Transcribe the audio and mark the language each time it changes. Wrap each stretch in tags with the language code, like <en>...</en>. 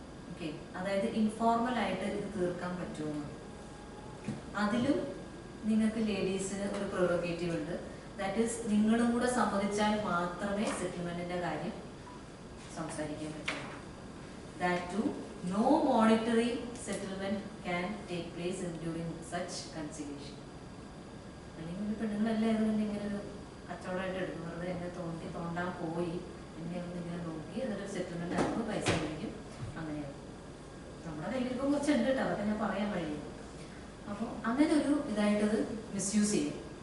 <ml>Okay, അതായത് informal ആയിട്ട് ഇത് തീർക്കാൻ പറ്റുമോ? അതിലും നിങ്ങൾക്ക് ലേഡീസിന് ഒരു പ്രൊറോഗേറ്റീവ് ഉണ്ട്.</ml> <en>that is</en> <ml>നിങ്ങളും കൂടെ സമ്മതിച്ചാൽ മാത്രമേ സെറ്റിൽമെന്റിന്റെ കാര്യം സംസാരിക്കാൻ പറ്റുള്ളൂ.</ml> <en>That to no monetary settlement can take place during such conciliation.</en> <ml>അല്ലെങ്കിൽ പെണ്ണുങ്ങളെല്ലാം ഇങ്ങനെ ഒരു കച്ചവടമായിട്ട് എടുക്കും, വെറുതെ എന്നെ തോണ്ടാൻ പോയി, എന്നെ ഒന്നിങ്ങനെ നോക്കി അതൊരു സെറ്റിൽമെന്റ് ആകുമ്പോൾ പൈസ മേടിക്കും, അങ്ങനെയാണ്. നമ്മുടെ കയ്യിലിപ്പോൾ കുറച്ചുണ്ട് കേട്ടോ, അതൊക്കെ ഞാൻ പറയാൻ കഴിയും. അപ്പോൾ അങ്ങനെ ഒരു ഇതായിട്ടത് മിസ്യൂസ് ചെയ്യും.</ml>